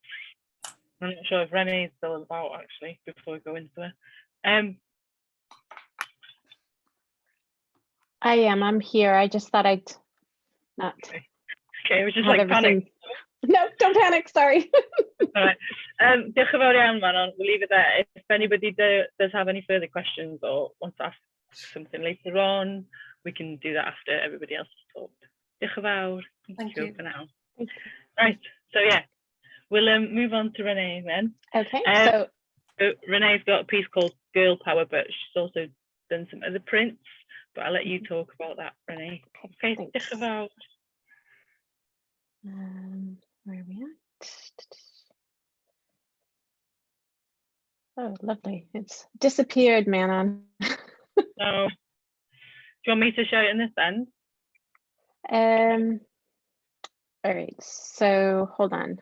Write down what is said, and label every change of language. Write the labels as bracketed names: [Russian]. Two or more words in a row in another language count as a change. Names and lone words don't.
[English] I'm not sure if Renee is still about, actually, before we go into it. I am. I'm here. I just thought I'd not. Okay, which is like everything... panic. No, don't panic. Sorry. All right. [Welsh] Diolch yn fawr iawn, Manon. [English] We'll leave it there. If anybody does have any further questions or wants to ask something later on, we can do that after everybody else has talked. [Welsh] Diolch yn fawr. [English] Thank you for now. Right. So yeah, we'll move on to Renee then. Okay. So Renee's got a piece called Girl Power, but she's also done some other prints. But I'll let you talk about that, Renee. [Welsh] Okay. Diolch yn fawr. [English] Where are we at? Oh, lovely. It's disappeared, Manon. Oh. Do you want me to show it in this end? All right, so hold on.